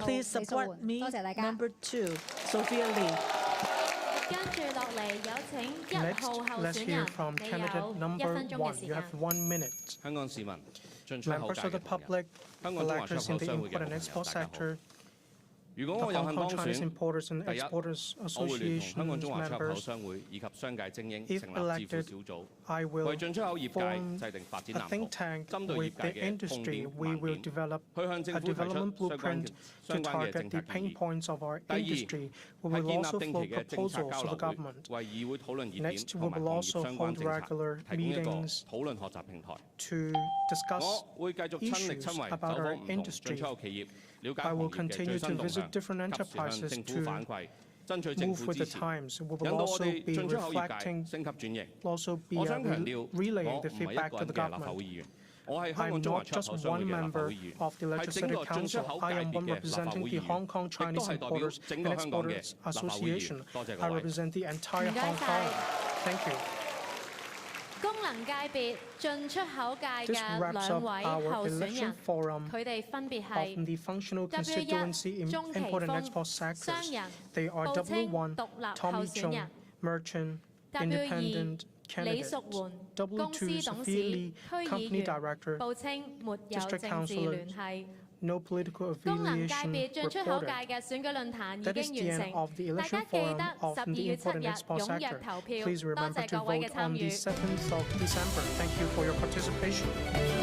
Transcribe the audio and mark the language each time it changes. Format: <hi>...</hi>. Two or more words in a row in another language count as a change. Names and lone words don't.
<en>support me.</en> <yue>多謝大家。</yue> <en>Number 2, Sophia Lee.</en> <yue>跟住落嚟有請1</yue> <en>Next,</en> <yue>號候</yue> <en>let's</en> <yue>選</yue> <en>hear</en> <yue>人，</yue> <en>from</en> <yue>你</yue> <en>candidate</en> <yue>有1</yue> <en>number</en> <yue>分鐘嘅</yue> <en>1.</en> <yue>時</yue> <en>You</en> <yue>間</yue> <en>have 1 minute.</en> <yue>香港市民、進出口</yue> <en>Members</en> <yue>界</yue> <en>of the</en> <yue>嘅朋友、</yue> <en>public,</en> <yue>香港中華出</yue> <en>electors</en> <yue>口</yue> <en>in the</en> <yue>商會嘅</yue> <en>import</en> <yue>朋</yue> <en>and</en> <yue>友，</yue> <en>export</en> <yue>大家好。</yue> <en>sector,</en> <yue>如果</yue> <en>the</en> <yue>我有</yue> <en>Hong</en> <yue>幸</yue> <en>Kong</en> <yue>當</yue> <en>Chinese</en> <yue>選，</yue> <en>Importers and</en> <yue>第一，</yue> <en>Exporters</en> <yue>我會聯同香港</yue> <en>Association's</en> <yue>中華出口</yue> <en>members.</en> <yue>商會以及商界精英</yue> <en>If</en> <yue>成立智庫</yue> <en>elected,</en> <yue>小組，</yue> <en>I will</en> <yue>為進出口業</yue> <en>form</en> <yue>界制定發展</yue> <en>a</en> <yue>藍</yue> <en>think</en> <yue>圖，</yue> <en>tank</en> <yue>針對</yue> <en>with</en> <yue>業</yue> <en>the</en> <yue>界嘅痛</yue> <en>industry.</en> <yue>點、</yue> <en>We</en> <yue>盲</yue> <en>will</en> <yue>點，</yue> <en>develop</en> <yue>去向政</yue> <en>a</en> <yue>府提出</yue> <en>development</en> <yue>相關</yue> <en>blueprint</en> <yue>嘅</yue> <en>to</en> <yue>政</yue> <en>target</en> <yue>策</yue> <en>the</en> <yue>建</yue> <en>pain</en> <yue>議。</yue> <en>points of our</en> <yue>第二，</yue> <en>industry. We</en> <yue>係</yue> <en>will</en> <yue>建</yue> <en>also</en> <yue>立定</yue> <en>float</en> <yue>期嘅政策</yue> <en>proposals</en> <yue>交</yue> <en>to the</en> <yue>流會，</yue> <en>government</en> <yue>為議會討論熱點</yue> <en>Next,</en> <yue>同</yue> <en>we</en> <yue>埋</yue> <en>will</en> <yue>行</yue> <en>also</en> <yue>業相關</yue> <en>hold</en> <yue>政策，</yue> <en>regular</en> <yue>提供一個</yue> <en>meetings</en> <yue>討論學習平台。</yue> <en>to discuss</en> <yue>我會繼續親力</yue> <en>issues</en> <yue>親為走</yue> <en>about</en> <yue>訪</yue> <en>our</en> <yue>唔同進</yue> <en>industry.</en> <yue>出口企業，了解</yue> <en>I</en> <yue>行</yue> <en>will</en> <yue>業嘅</yue> <en>continue</en> <yue>最</yue> <en>to</en> <yue>新動</yue> <en>visit</en> <yue>向，</yue> <en>different</en> <yue>及時向</yue> <en>enterprises</en> <yue>政府</yue> <en>to</en> <yue>反饋，爭取政</yue> <en>move</en> <yue>府</yue> <en>with</en> <yue>支</yue> <en>the</en> <yue>持，</yue> <en>times. We</en> <yue>引</yue> <en>will</en> <yue>導我</yue> <en>also</en> <yue>哋</yue> <en>be</en> <yue>進出口業界</yue> <en>reflecting,</en> <yue>升級轉型。</yue> <en>also be</en> <yue>我想強調，我唔</yue> <en>relaying the</en> <yue>係一</yue> <en>feedback</en> <yue>個</yue> <en>to</en> <yue>人</yue> <en>the</en> <yue>嘅立法</yue> <en>government.</en> <yue>會議員。</yue> <en>I'm not just one member of the Legislative Council. I am one representing the Hong Kong Chinese Importers and Exporters Association. I represent the entire Hong Kong. Thank you.</en> <yue>功能界別進出口界嘅兩位候選人，佢哋分別係 W1 中期豐商人，報稱獨立候選人 ；W2 李淑媛公司董事、區議員，報稱沒有政治聯繫。</yue> <en>No political</en> <yue>功能界</yue> <en>affiliation</en> <yue>別進出口界</yue> <en>reported.</en> <yue>嘅選舉論壇已</yue> <en>That is</en> <yue>經</yue> <en>the</en> <yue>完</yue> <en>end of the</en> <yue>成，大</yue> <en>election</en> <yue>家記</yue> <en>forum</en> <yue>得</yue> <en>of</en> <yue>12</yue> <en>the</en> <yue>月7</yue> <en>import</en> <yue>日</yue> <en>and export</en> <yue>踴躍</yue> <en>sector.</en> <yue>投票，</yue> <en>Please</en> <yue>多</yue> <en>remember</en> <yue>謝</yue> <en>to</en> <yue>各位嘅</yue> <en>vote</en> <yue>參</yue> <en>on the</en> <yue>與。</yue> <en>7th of December. Thank you for your participation.</en>